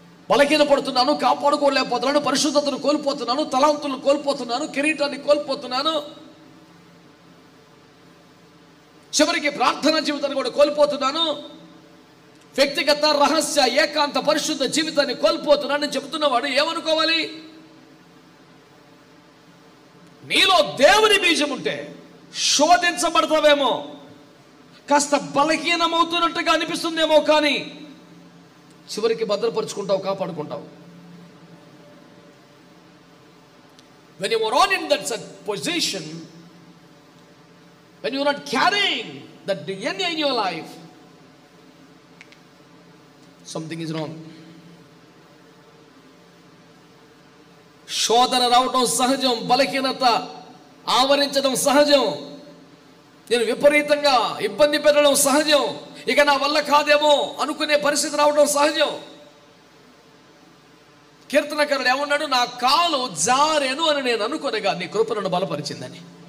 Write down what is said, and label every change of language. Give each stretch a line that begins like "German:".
Telugu: బలహీన పడుతున్నాను, కాపాడుకోలేకపోతున్నాను, పరిశుద్ధతను కోల్పోతున్నాను, తలాంతులను కోల్పోతున్నాను, కిరీటాన్ని కోల్పోతున్నాను, చివరికి ప్రార్థనా జీవితాన్ని కూడా కోల్పోతున్నాను, వ్యక్తిగత రహస్య ఏకాంత పరిశుద్ధ జీవితాన్ని కోల్పోతున్నానని చెబుతున్నవాడు ఏమనుకోవాలి? నీలో దేవుని బీజం ఉంటే శోధించబడతావేమో, కాస్త బలహీనమవుతున్నట్టుగా అనిపిస్తుందేమో, కానీ చివరికి భద్రపరుచుకుంటావు, కాపాడుకుంటావు.
English: When you are on in that position, when you are not carrying that DNA in your life, something is wrong.
Telugu: శోధన రావటం సహజం, బలహీనత ఆవరించడం సహజం, నేను విపరీతంగా ఇబ్బంది పెట్టడం సహజం, ఇక నా వల్ల కాదేమో అనుకునే పరిస్థితి రావడం సహజం. కీర్తనకారుడు ఏమన్నాడు? నా కాలు జారెను అని నేను అనుకోనగా నీ కృప నన్ను బలపరిచిందని.